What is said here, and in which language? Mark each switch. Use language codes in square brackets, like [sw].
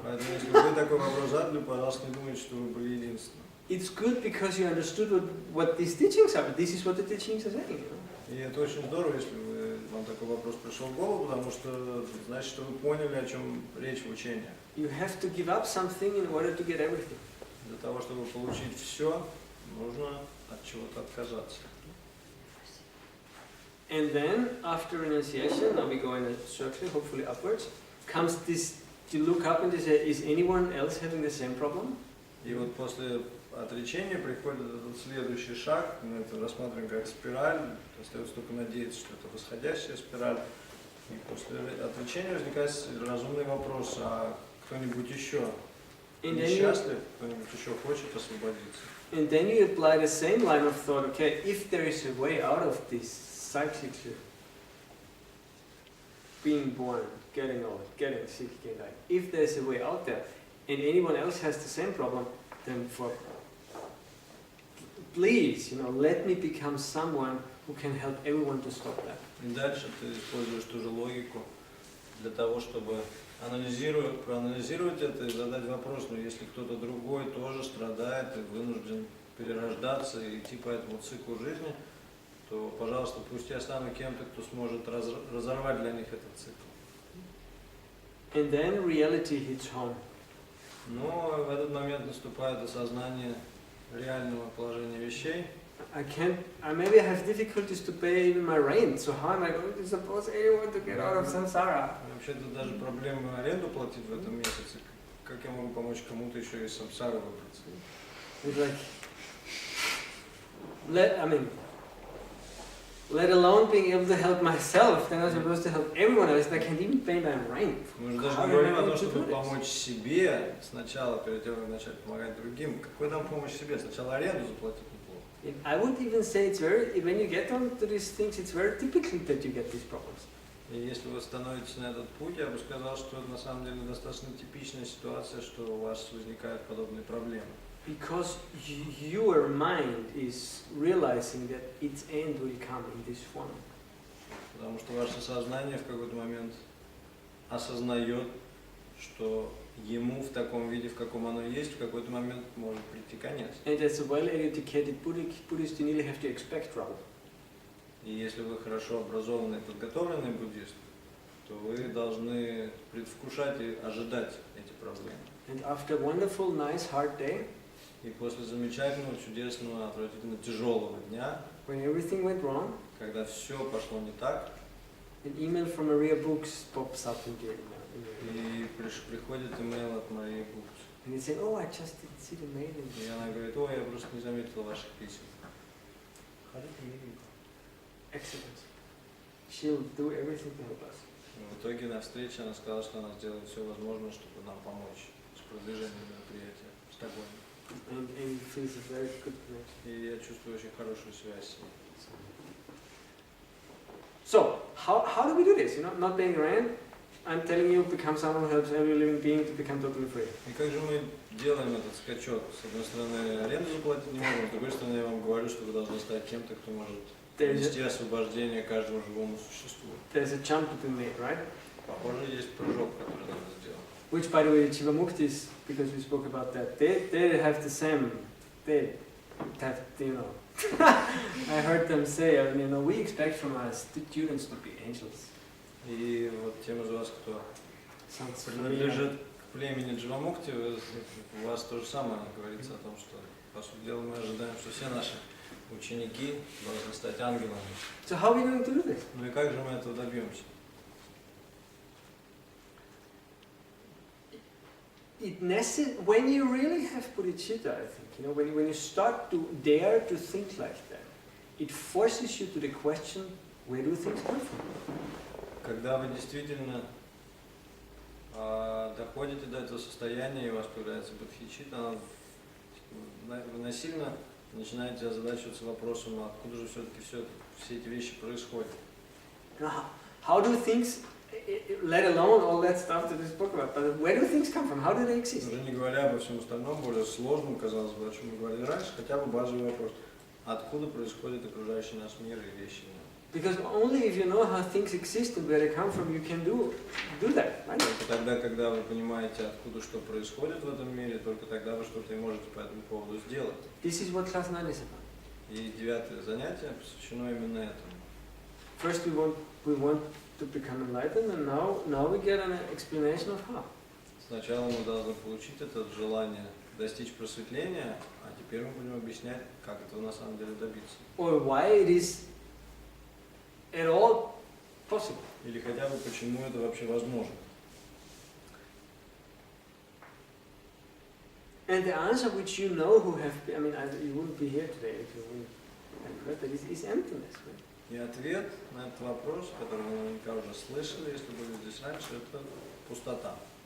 [ru] Поэтому, если вы такой вопрос задали, пожалуйста, не думайте, что вы были единственным. [en] It's good because you understood what these teachings are. This is what the teachings are saying. You know? [ru] И это очень здорово, если вам такой вопрос пришел в голову, потому что значит, что вы поняли, о чем речь в учении. [en] You have to give up something in order to get everything. [ru] Для того, чтобы получить все, нужно от чего-то отказаться. [en] And then, after renunciation, now we go in a circle, hopefully upwards, comes this, you look up and you say, is anyone else having the same problem? [ru] И вот после отречения приходит этот следующий шаг, мы это рассматриваем как спираль, остается только надеяться, что это восходящая спираль. И после отречения возникает разумный вопрос, а кто-нибудь еще несчастлив, кто-нибудь еще хочет освободиться? [en] And then you apply the same line of thought, okay, if there is a way out of this cyclical being born, getting old, getting sick, getting dying, if there's a way out there, and anyone else has the same problem, then please, let me become someone who can help everyone to stop that. [ru] И дальше ты используешь ту же логику для того, чтобы проанализировать это и задать вопрос, но если кто-то другой тоже страдает и вынужден перерождаться и идти по этому циклу жизни, то, пожалуйста, пусть я стану кем-то, кто сможет разорвать для них этот цикл. [en] And then reality hits home. [ru] Но в этот момент наступает осознание реального положения вещей. [en] I maybe have difficulties to pay even my rent, so how am I going to suppose anyone to get out of samsara? [ru] Вообще-то даже проблемы аренду платить в этом месяце. Как я могу помочь кому-то еще из самсары выбраться? [en] It's like, let alone being able to help myself, then I'm supposed to help everyone else that can't even pay my rent. [ru] Мы же даже не говорим о том, чтобы помочь себе сначала, перед тем, как начать помогать другим. Какой там помощь себе? Сначала аренду заплатить неплохо. [en] I would even say it's when you get onto these things, it's very typical that you get these problems. [ru] И если вы становитесь на этот путь, я бы сказал, что это на самом деле достаточно типичная ситуация, что у вас возникают подобные проблемы. [en] Because your mind is realizing that its end will come in this form. [ru] Потому что ваше сознание в какой-то момент осознает, что ему в таком виде, в каком оно есть, в какой-то момент может прийти конец. [en] And as a well-educated Buddhist, you nearly have to expect trouble. [ru] И если вы хорошо образованный и подготовленный буддист, то вы должны предвкушать и ожидать эти проблемы. [en] And after a wonderful, nice, hard day, [ru] И после замечательного, чудесного, отвратительно тяжелого дня, [en] when everything went wrong, [ru] когда все пошло не так, [en] an email from Maria Books pops up in your email. [ru] и приходит имейл от Марии Букс. [en] And you say, oh, I just didn't see the mail. [ru] И она говорит, ой, я просто не заметила ваших писем. Ходите миленько. [en] Excellent. She'll do everything to help us. [ru] В итоге на встрече она сказала, что она сделает все возможное, чтобы нам помочь с продвижением мероприятия в Стокгольме. [en] And it feels a very good connection. [ru] И я чувствую очень хорошую связь с ней. [en] So, how do we do this? Not paying rent, I'm telling you, become someone who helps every living being to become totally free. [ru] И как же мы делаем этот скачок? С одной стороны, аренду заплатить не можем, с другой стороны, я вам говорю, что вы должны стать кем-то, кто может нести освобождение каждому живому существу. [en] There's a jump to be made, right? [ru] Похоже, есть прыжок, который надо сделать. [en] Which, by the way, Jivamuktis, because we spoke about that, they have the same, they have, you know, I heard them say, you know, we expect from our students to be angels. [ru] И вот тем из вас, кто [en] Sounds [ru] принадлежит к племени Дживамукти, у вас то же самое говорится о том, что, по сути дела, мы ожидаем, что все наши ученики должны стать ангелами. [en] So how are we going to do this? [ru] Ну и как же мы этого добьемся? [en] When you really have bodhicitta, I think, you know, when you start to dare to think like that, it forces you to the question, where do things come from? [ru] Когда вы действительно доходите до этого состояния, и у вас появляется бодхичитта, вы насильно начинаете озадачиваться вопросом, откуда же все-таки все эти вещи происходят. [en] How do things, let alone all that stuff that we spoke about, but where do things come from? How do they exist? [ru] Уже не говоря обо всем остальном, более сложном, казалось бы, о чем мы говорили раньше, хотя бы базовый вопрос. Откуда происходит окружающий наш мир и вещи? [en] Because only if you know how things exist and where they come from, you can do that, right? [ru] Только тогда, когда вы понимаете, откуда что происходит в этом мире, только тогда вы что-то и можете по этому поводу сделать. [en] This is what class 9 is about. [ru] И 9-е занятие посвящено именно этому. [en] First we want to become enlightened, and now we get an explanation of how. [ru] Сначала мы должны получить это желание достичь просветления, а теперь мы будем объяснять, как этого на самом деле добиться. [en] Or why it is at all possible. [ru] Или хотя бы почему это вообще возможно. [en] And the answer which you know who have, I mean, you wouldn't be here today if you wouldn't have heard that, is emptiness, right? [ru] И ответ на этот вопрос, который вы наверняка уже слышали, если были здесь раньше, это пустота.